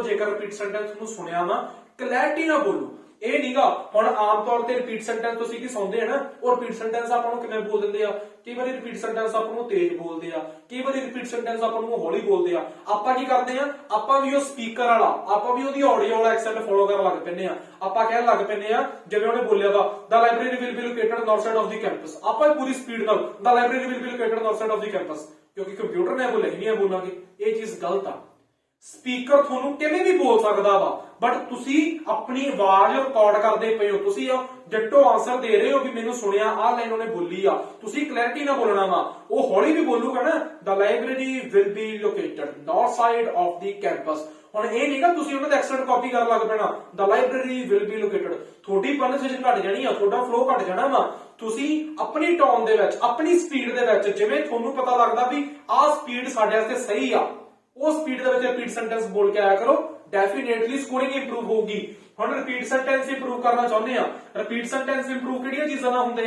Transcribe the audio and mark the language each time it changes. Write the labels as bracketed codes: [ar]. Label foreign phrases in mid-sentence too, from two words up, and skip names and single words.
[pa] ਜੇਕਰ [en] repeat sentence [pa] ਨੂੰ ਸੁਣਿਆ ਵਾ, ਕਲੈਰਿਟੀ ਨਾਲ ਬੋਲੋ। ਇਹ ਨਹੀਂਗਾ ਹੁਣ ਆਮ ਤੌਰ ਤੇ [en] repeat sentence [pa] ਤੁਸੀਂ ਕੀ ਸੁਣਦੇ ਆ ਨਾ, ਉਹ [en] repeat sentence [pa] ਆਪਾਂ ਨੂੰ ਕਿਵੇਂ ਬੋਲ ਦਿੰਦੇ ਆ। ਕਈ ਵਾਰੀ [en] repeat sentence [pa] ਆਪਾਂ ਨੂੰ ਤੇਜ਼ ਬੋਲਦੇ ਆ, ਕਈ ਵਾਰੀ [en] repeat sentence [pa] ਆਪਾਂ ਨੂੰ ਹੌਲੀ ਬੋਲਦੇ ਆ। ਆਪਾਂ ਕੀ ਕਰਦੇ ਆ, ਆਪਾਂ ਵੀ ਉਹ ਸਪੀਕਰ ਵਾਲਾ, ਆਪਾਂ ਵੀ ਉਹਦੀ ਆਡੀਓ ਵਾਲਾ [en] accent follow [pa] ਕਰਨ ਲੱਗ ਪੈਂਦੇ ਆ। ਆਪਾਂ ਕਹਿਣ ਲੱਗ ਪੈਂਦੇ ਆ ਜਿਵੇਂ ਉਹਨੇ ਬੋਲਿਆ ਵਾ, [en] the library will be located north side of the campus, [pa] ਆਪਾਂ ਪੂਰੀ ਸਪੀਡ ਨਾਲ [en] the library will be located north side of the campus, [pa] ਕਿਉਂਕਿ ਕੰਪਿਊਟਰ ਨੇ ਬੋਲਿਆ ਹੀ ਨਹੀਂ ਬੋਲਾਂਗੇ। ਇਹ ਚੀਜ਼ ਗਲਤ ਆ। ਸਪੀਕਰ ਤੁਹਾਨੂੰ ਕਿਵੇਂ ਵੀ ਬੋਲ ਸਕਦਾ ਵਾ, ਬਟ ਤੁਸੀਂ ਆਪਣੀ ਆਵਾਜ਼ ਰਿਕਾਰਡ ਕਰਦੇ ਪਏ ਹੋ, ਤੁਸੀਂ [en] ditto answer [pa] ਦੇ ਰਹੇ ਹੋ ਵੀ ਮੈਨੂੰ ਸੁਣਿਆ, ਆਹ ਲਾਈਨ ਉਹਨੇ ਬੋਲੀ ਆ, ਤੁਸੀਂ ਕਲੈਰਿਟੀ ਨਾਲ ਬੋਲਣਾ ਵਾ। ਉਹ ਹੌਲੀ ਵੀ ਬੋਲੂਗਾ ਨਾ, [en] the library will be located north side of the campus। [pa] ਹੁਣ ਇਹ ਨਹੀਂਗਾ ਤੁਸੀਂ ਉਹਨਾਂ ਦਾ [en] accent copy [pa] ਕਰਨ ਲੱਗ ਪੈਣਾ, [en] the library will be located। [pa] ਤੁਹਾਡੀ ਪ੍ਰੋਨੰਸੀਏਸ਼ਨ ਘਟ ਜਾਣੀ ਆ, ਤੁਹਾਡਾ ਫਲੋ ਘਟ ਜਾਣਾ ਵਾ। ਤੁਸੀਂ ਆਪਣੀ ਟੋਨ ਦੇ ਵਿੱਚ, ਆਪਣੀ ਸਪੀਡ ਦੇ ਵਿੱਚ, ਜਿਵੇਂ ਤੁਹਾਨੂੰ ਪਤਾ ਲੱਗਦਾ ਵੀ ਆਹ ਸਪੀਡ ਸਾਡੇ ਵਾਸਤੇ ਸਹੀ ਆ, ਉਹ ਸਪੀਡ ਦੇ ਵਿੱਚ [en] repeat sentence [pa] ਬੋਲ ਕੇ ਆਇਆ ਕਰੋ। [en] definitely scoring improve ਹੋਊਗੀ। [pa] ਹੁਣ [en] repeat sentence improve [pa] ਕਰਨਾ ਚਾਹੁੰਦੇ ਆ, [en] repeat sentence improve [pa] ਕਿਹੜੀਆਂ ਚੀਜ਼ਾਂ ਨਾਲ ਹੁੰਦੇ ਆ?